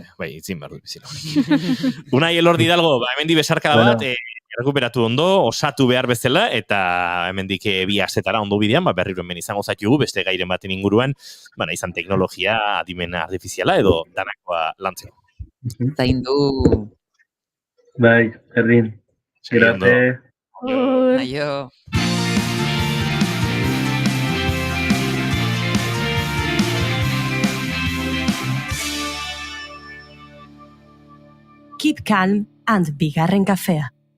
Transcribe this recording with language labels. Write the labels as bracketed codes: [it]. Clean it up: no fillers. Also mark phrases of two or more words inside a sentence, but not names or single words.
[eu] Bai, itzin behar dut bizilagunekin. Unai Elordi Hidalgo, hemendi besarkada bat, errekuperatu ondo, osatu behar bezala, eta hemendik bi asetara ondo bidean, berriro hemen izango zaitugu, beste gairen baten inguruan, izan teknologia, adimen artifiziala, edo danakoa lantzeko. Zaindu. Bai, berdin. Gerate. Aio. [en] Keep calm and [eu] bigarren kafea.